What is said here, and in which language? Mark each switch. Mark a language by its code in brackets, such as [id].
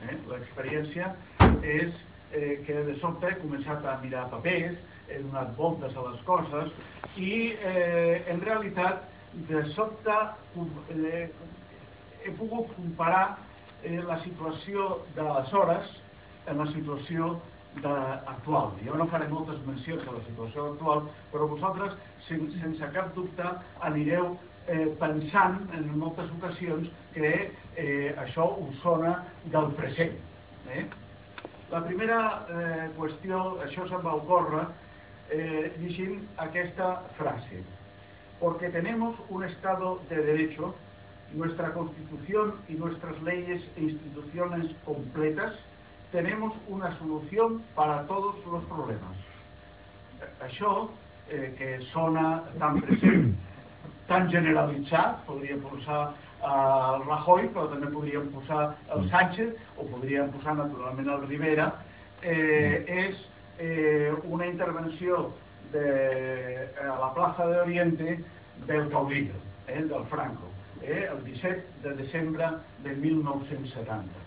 [ca] L'experiència és que de sobte he començat a mirar papers, he donat voltes a les coses i en realitat de sobte he pogut comparar la situació d'aleshores amb la situació actual. Jo no faré moltes mencions a la situació actual, però vosaltres sense cap dubte anireu pensant en moltes ocasions que això us sona del present. La primera qüestió, això se'm va ocórrer llegint aquesta frase: [es] porque tenemos un estado de derecho, nuestra constitución y nuestras leyes e instituciones completas, tenemos una solución para todos los problemas. [ca] Això que sona tan present, tan generalitzat, podríem posar el Rajoy, però també podríem posar el Sánchez, o podríem posar naturalment el Rivera, és una intervenció a la plaça de Oriente del caudillo, del Franco, el 17 de desembre de 1970.